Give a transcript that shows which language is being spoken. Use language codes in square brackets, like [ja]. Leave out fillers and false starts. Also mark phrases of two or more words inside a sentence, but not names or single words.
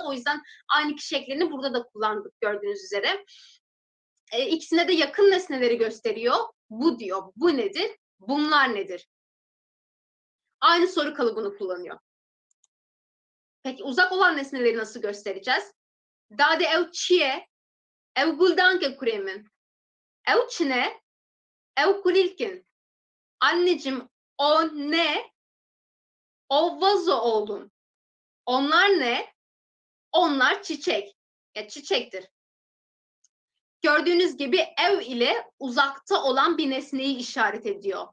[tr] O yüzden aynı kişi eklerini burada da kullandık gördüğünüz üzere. İkisine de yakın nesneleri gösteriyor. Bu diyor. Bu nedir? Bunlar nedir? Aynı soru kalıbını kullanıyor. Peki uzak olan nesneleri nasıl göstereceğiz? [ku] Dade ev çiye, ev guldanke kuremin, ev çine, ev kulilkin. [tr] Anneciğim o ne? O vazo oğlum. Onlar ne? Onlar çiçek. Ya çiçektir. Gördüğünüz gibi ev ile uzakta olan bir nesneyi işaret ediyor.